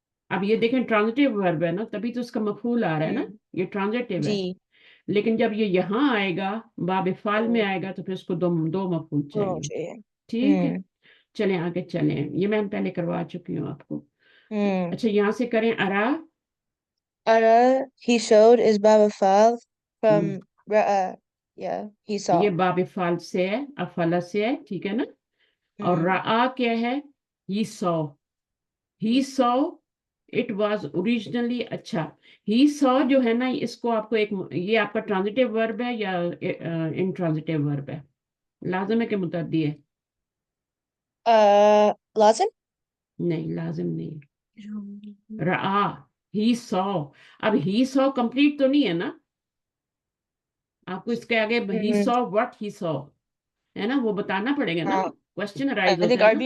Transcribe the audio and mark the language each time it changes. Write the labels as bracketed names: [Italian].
[Urdu] اب یہ دیکھیں ٹرانزٹیو ورب ہے نا, تبھی تو اس کا مفعول آ رہا ہے نا, یہ ٹرانزٹیو ہے. جی. لیکن جب یہ یہاں آئے گا باب فعل میں آئے گا تو پھر اس کو 2 مفعول چاہیے. ٹھیک ہے, چلیں آگے چلیں. یہ میں پہلے کروا چکی ہوں آپ کو. اچھا یہاں سے کریں ارا. [English] Ara, he showed, is bab fal from ra'a. Yeah, he saw. [Urdu] یہ باب فعل سے ہے, افعل سے ہے, ٹھیک ہے نا. اور رآ کیا ہے, [English] he saw it was originally. [Urdu] اچھا he saw جو ہے نا, اس کو آپ کو ایک, یہ آپ کا ٹرانزٹیو ورب ہے یا انٹرانزٹیو ورب ہے, لازم ہے کہ متعدی ہے؟ لازم. نہیں لازم نہیں. رآ, he saw, اب he saw کمپلیٹ تو نہیں ہے نا, آپ کو اس کے آگے [English] he saw what he saw [Urdu] ہے نا, وہ بتانا پڑے گا نا, کوشچن ارائز ہوتا ہے نا.